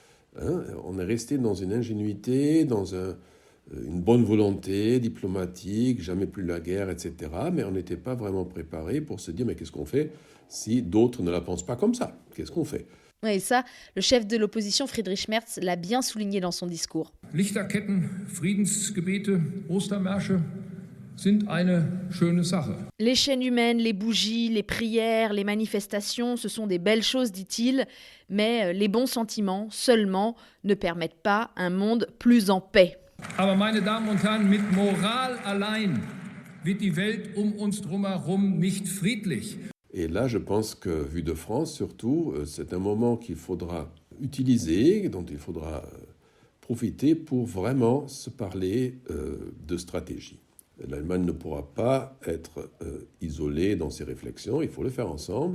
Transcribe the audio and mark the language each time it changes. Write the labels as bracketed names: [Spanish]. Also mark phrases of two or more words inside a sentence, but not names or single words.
[French] On est resté dans une ingénuité, dans une bonne volonté diplomatique, jamais plus la guerre, etc. Mais on n'était pas vraiment préparé pour se dire, mais qu'est-ce qu'on fait si d'autres ne la pensent pas comme ça? Qu'est-ce qu'on fait? Et ça, le chef de l'opposition, Friedrich Merz, l'a bien souligné dans son discours. [German] Lichterketten, Friedensgebete, Ostermärsche sind eine schöne Sache. [French] Les chaînes humaines, les bougies, les prières, les manifestations, ce sont des belles choses, dit-il, mais les bons sentiments seulement ne permettent pas un monde plus en paix. [German] Aber meine Damen und Herren, mit Moral allein wird die Welt uns drumherum nicht friedlich. [French] Et là, je pense que, vu de France surtout, c'est un moment qu'il faudra utiliser, dont il faudra profiter pour vraiment se parler de stratégie. L'Allemagne ne pourra pas être isolée dans ses réflexions, il faut le faire ensemble.